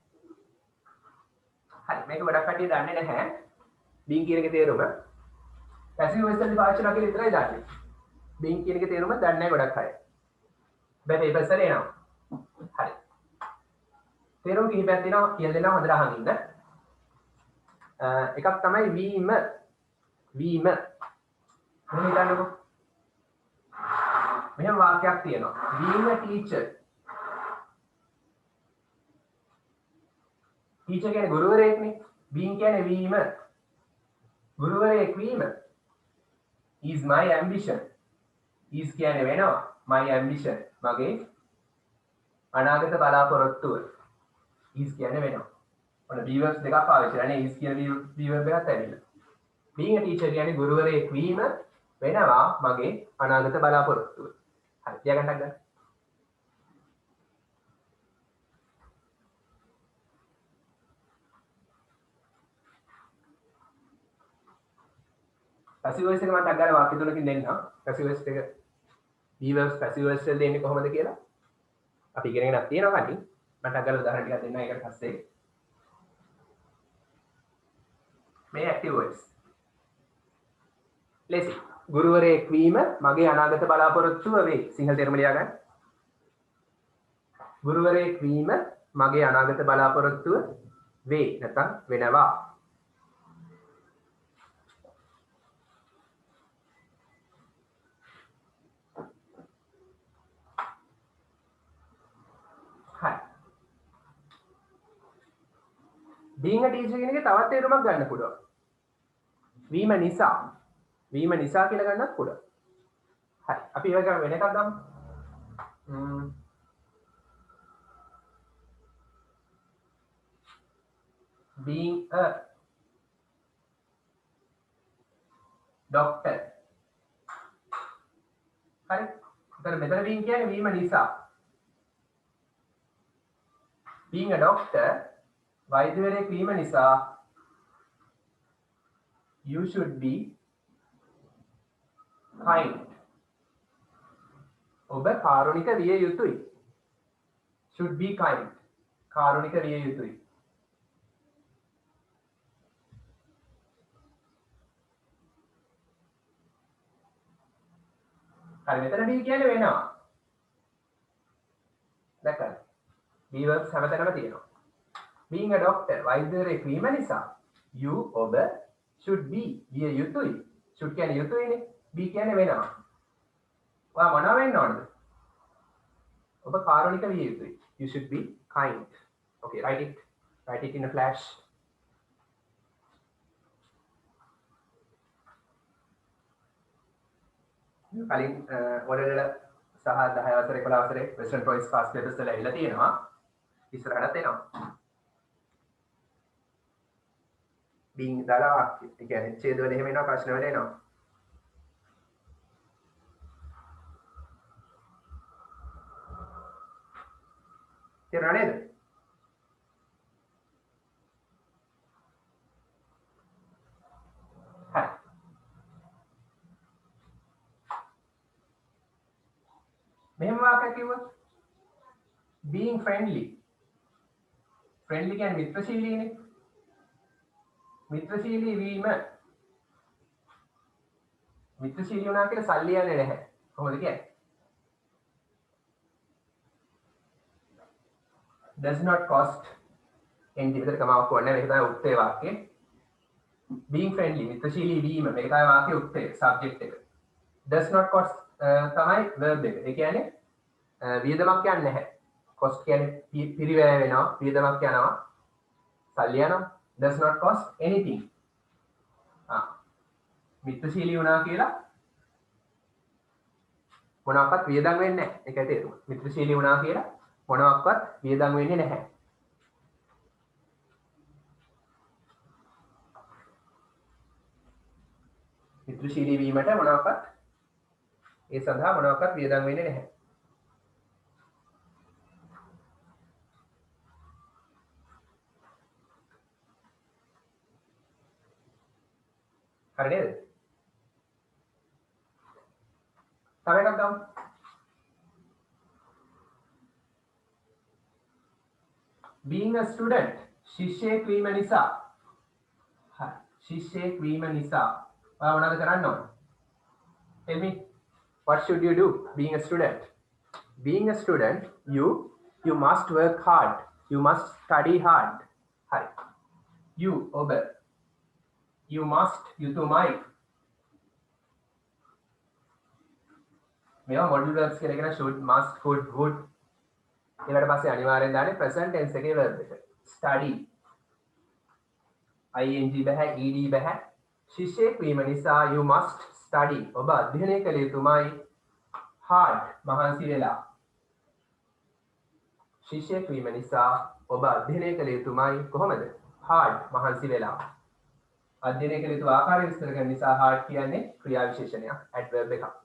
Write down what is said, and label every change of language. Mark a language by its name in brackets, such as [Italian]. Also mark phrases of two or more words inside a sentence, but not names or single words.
[Sinhala] හරි මේක ගොඩක් කට්ටිය දන්නේ නැහැ බීන් කියන එකේ තේරුම පැසිව් වොයිස් වලින් පාවිච්චි කරලා කියලා විතරයි දන්නේ බීන් කියන එකේ තේරුම දන්නේ නැහැ ගොඩක් අය බෑ පේපර්ස් වල එනවා හරි තේරුම් කිහිපයක් දෙනවා කියලා දෙනවා හොඳට අහන් ඉන්න එකක් තමයි වීම මෙහෙම හිතන්නකෝ මෙහෙම වාක්‍යයක් තියෙනවා [English] being a teacher [Sinhala] teacher කියන්නේ ගුරුවරයෙක්නේ being කියන්නේ වීම ගුරුවරයෙක් වීම [English] is my ambition [Sinhala] is කියන්නේ වෙනවා [English] my ambition [Sinhala] මගේ අනාගත බලාපොරොත්තුව is කියන්නේ වෙනවා ඔන්න [English] be verbs [Sinhala] දෙකක් පාවිච්චි කරලා is කියන [English] be verb [Sinhala] එකත් ඇවිල්ලා [English] being a teacher [Sinhala] කියන්නේ ගුරුවරයෙක් වීම වෙනවා මගේ අනාගත බලාපොරොත්තුව හරි තියාගන්නත් ගන්න [English] passive voice [Sinhala] එක මම ටක් ගාලා වාක්‍ය තුනකින් දෙන්නම් [English] passive voice [Sinhala] එක [English] be verbs passive voice [Sinhala] වල දෙන්නේ කොහොමද කියලා අපි ඉගෙනගෙනක් තියෙනවා කලින් මම ටක් ගාලා උදාහරණ ටිකක් දෙන්නම් ඒකට පස්සේ මේ [English] active voice [Sinhala] ලෙසි ගුරුවරයෙක් වීම මගේ අනාගත බලාපොරොත්තුව වේ සිංහල තේරුම ලියා ගන්න ගුරුවරයෙක් වීම මගේ අනාගත බලාපොරොත්තුව වේ නැත්නම් වෙනවා හරි [English] being a teacher [Sinhala] කියන එකේ තවත් තේරුමක් ගන්න පුළුවන් වීම නිසා කියලා ගන්නත් පුළුවන්. හරි. අපි ඒක වෙන එකක් ගමු. [English] being a doctor. [Sinhala] හරි. ඒතර මෙතන being කියන්නේ වීම නිසා. [English] being a doctor [Sinhala] වෛද්‍යවරයෙක් වීම නිසා [English] you should be kind [Sinhala] ඔබ කාරුණික විය යුතුයි [English] should be kind [Sinhala] කාරුණික විය යුතුයි හරි මෙතන be කියන්නේ වෙනවා දැක්කද [English] be verbs [Sinhala] හැමතැනම තියෙනවා [English] being a doctor [Sinhala] වෛද්‍යවරයෙක් වීම නිසා you ඔබ [English] should be [Sinhala] විය යුතුයි should කියන්නේ යුතුයිනේ be කියන්නේ වෙනවා. ඔයා මොනවා වෙන්න ඕනද? ඔබ කාරුණික විය යුතුයි. [English] You should be kind. Okay, write it in a flash. [Sinhala] කලින් ඔයාලට සහ 10 වසරේ 11 වසරේ [English] president choice past papers [Sinhala] වල ඇවිල්ලා තියෙනවා. ඉස්සරහට එනවා. being දාලා වාක්‍ය. ඒ කියන්නේ ඡේද වල එහෙම එනවා ප්‍රශ්න වල එනවා. තේරුණා නේද? හරි. මෙහෙම වාක්‍යයක් කිව්වොත් [English] being friendly. [Sinhala] friendly කියන්නේ මිත්‍රශීලීනේ. මිත්‍රශීලී වීම. මිත්‍රශීලී වුණා කියලා සල්ලි යන්නේ නැහැ. කොහොමද කියන්නේ? [English] does not cost any [Sinhala] විතර කමාවක් වන්නේ මේක තමයි උත්තේ වාක්‍යය [English] being friendly [Sinhala] මිත්‍රශීලී වීම මේක තමයි වාක්‍යයේ උත්තේ subject එක [English] does not cost [Sinhala] තමයි verb එක. ඒ කියන්නේ වියදමක් යන්නේ නැහැ. cost කියන්නේ පිරිවැය වෙනවා, වියදමක් යනවා, සල්ලි යනවා. [English] does not cost anything. [Sinhala] මිත්‍රශීලී වුණා කියලා මොනවාක්වත් වියදම් වෙන්නේ නැහැ. ඒකයි තේරුම. මිත්‍රශීලී වුණා කියලා මොනවාක්වත් වියදම් වෙන්නේ නැහැ. මිත්‍රශීලී වීමට මොනවාක්වත් ඒ සඳහා මොනවාක්වත් වියදම් වෙන්නේ නැහැ. හරි නේද? තව එකක් ගමු. [English] being a student [Sinhala] ශිෂ්‍යයෙක් වීම නිසා. හරි. ශිෂ්‍යයෙක් වීම නිසා ඔයා මොනවද කරන්න ඕන? [English] tell me what should you do being a student? Being a student you must work hard. You must study hard. හරි. you ඔබ you must යුතුයමයි. [Sinhala] මේවා [English] modal verbs [Sinhala] කියලා කියන [English] should must could would [Sinhala] ඊට පස්සේ අනිවාර්යෙන් දාන්නේ [English] present tense [Sinhala] එකේ verb එක. [English] study ing [Sinhala] බෑ ed බෑ. ශිෂ්‍යයෙක් වීම නිසා [English] you must study. [Sinhala] ඔබ අධ්‍යයනය කළ යුතුමයි hard මහන්සි වෙලා. ශිෂ්‍යයෙක් වීම නිසා ඔබ අධ්‍යයනය කළ යුතුමයි කොහොමද? hard මහන්සි වෙලා. අධ්‍යයනය කළ යුතු ආකාරය විස්තර කරන නිසා hard කියන්නේ ක්‍රියා විශේෂණයක් adverb එකක්.